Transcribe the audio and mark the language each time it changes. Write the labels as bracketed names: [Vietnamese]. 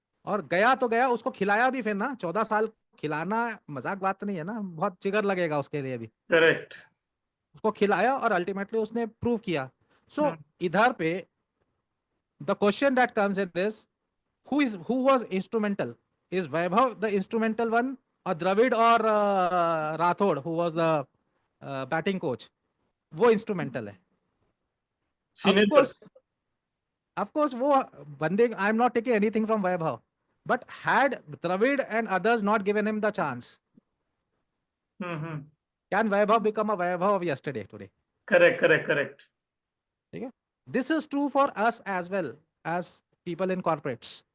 [Hindi] और गया तो गया, उसको खिलाया भी फिर ना, 14 साल खिलाना मजाक बात नहीं है ना, बहुत जिगर लगेगा उसके लिए भी। [English] Correct. उसको खिलाया और अल्टीमेटली उसने प्रूव किया। सो इधर पे the question that comes in is who was instrumental? Is Vaibhav the instrumental one, or Dravid or Rathod who was the batting coach? [Hindi] वो इंस्ट्रूमेंटल है। Of [English] Senior course, person. Of course वो बंदे, I am not taking anything from Vaibhav, but had Dravid and others not given him the chance, can Vaibhav become a Vaibhav of yesterday today? Correct, correct, correct. ठीक है, this is true for us as well as people in corporates.